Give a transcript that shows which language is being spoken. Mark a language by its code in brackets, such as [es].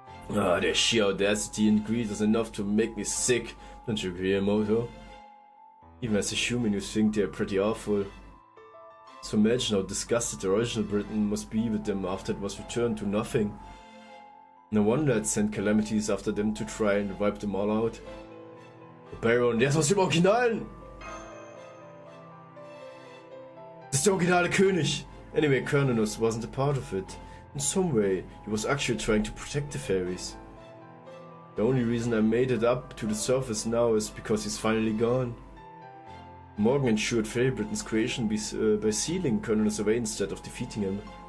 [en] Ah, their sheer audacity and greed is enough to make me sick, don't you agree, Moto? Even as a human you think they're pretty awful. So imagine how disgusted the original Britain must be with them after it was returned to nothing. No wonder it sent calamities after them to try and wipe them all out. [de] Baron, der ist aus dem Originalen! Das ist der originale König! [en] Anyway, Cernunnos wasn't a part of it. In some way, he was actually trying to protect the fairies. The only reason I made it up to the surface now is because he's finally gone. Morgan ensured Fairy Britain's creation by sealing Cernunnos away instead of defeating him.